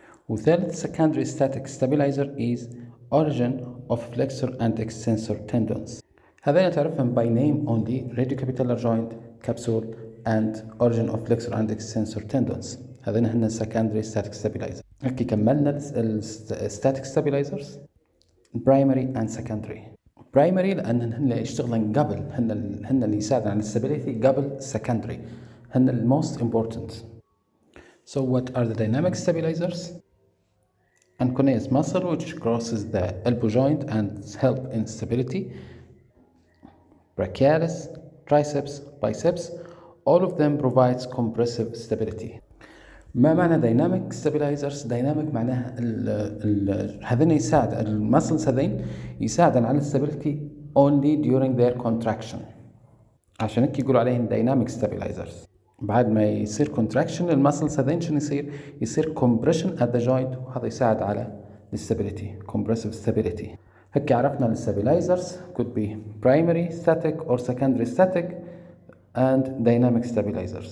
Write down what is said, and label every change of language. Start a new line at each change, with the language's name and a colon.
Arabic: وثالث
English: secondary static stabilizer is origin of flexor and extensor tendons.
Arabic: هذين تعرفهم
English: by name only: radiocapitellar joint, capsule, and origin of flexor and extensor tendons.
Arabic: هذين هن
English: secondary static stabilizer.
Arabic: هكي كملنا
English: static stabilizers primary and secondary.
Arabic: primary لأن هن يشتغلن قبل، هن اللي يساعدن على stability قبل secondary، هن ال
English: most important. So what are the dynamic stabilizers? Anconeus muscle, which crosses the elbow joint and help in stability. Brachialis, triceps, biceps, all of them provides compressive stability.
Arabic: ما معنى dynamic stabilizers؟ dynamic معناها هذين يساعد المسلز، هذين يساعدن على stability
English: only during their contraction.
Arabic: عشان هيك يقولوا عليهم dynamic stabilizers. بعد ما يصير contraction المسلز هذين شنو يصير
English: compression at the joint،
Arabic: وهذا يساعد على stability compressive stability. هيك عرفنا ال
English: stabilizers could be primary static or secondary static and dynamic stabilizers.